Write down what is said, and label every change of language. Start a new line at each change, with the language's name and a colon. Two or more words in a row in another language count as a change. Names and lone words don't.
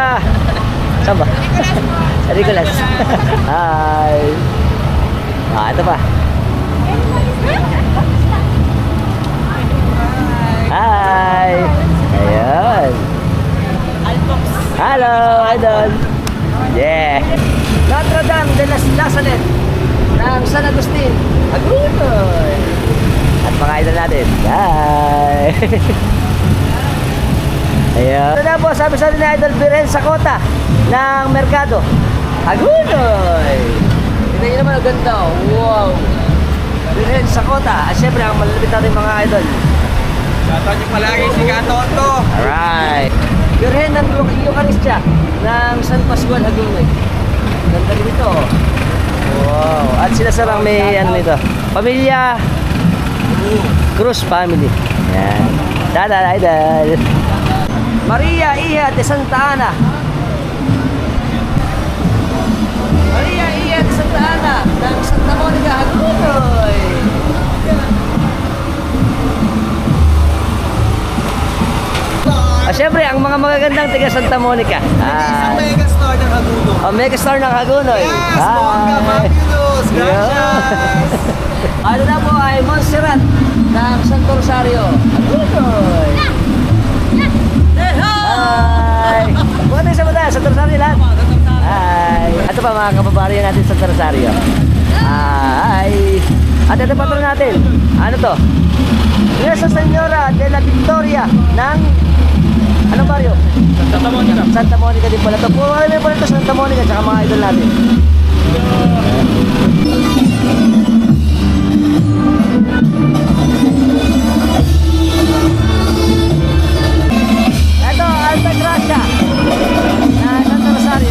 Filipino: Saan ba? San Nicolas. Hi! Ito pa. Hi! Ayan. Hello, idol. Yeah. Notre Dame de la Salette ng San Agustin, Hagonoy. At mga idol natin. Hi. Ayan. Ito na po, sabi sa atin ni Idol Birhen Sakota ng Mercado, Hagonoy. Tignan nyo naman, ang ganda. Wow. Birhen Sakota. At syempre, ang malalapit natin mga idol. Shoutout niyo palagi si Katoto. Alright. Birhen ng Eucharistia ng San Pascual, Hagonoy. Ganda rin ito. Wow. At sila sarang may ano nito. Pamilya Cruz Family. Yan. Tada, idol. Maria Hija de Santa Ana. Maria Hija de Santa Ana ng Santa Monica, Hagonoy. Siyempre, ang mga magagandang taga Santa Monica. Megastar ng Haguno. Megastar ng Hagonoy.
English: Yes, bongga, fabulous. Gracias.
Filipino: Ano na po ay Montserrat ng Santo Rosario, Hagonoy. Hi! Bukan tayo sa mata, Santo Rosario lahat. Hi! Ito pa mga kababaryan natin sa Santo Rosario. Hi! At ito patron natin. Ano to? Nuestra Señora de la Victoria ng anong baryo? Santa Monica. Santa Monica din pala ito. Puro kami pala ito Santa Monica tsaka mga idol natin. Ito, Alta Gracia na Santa Rosario.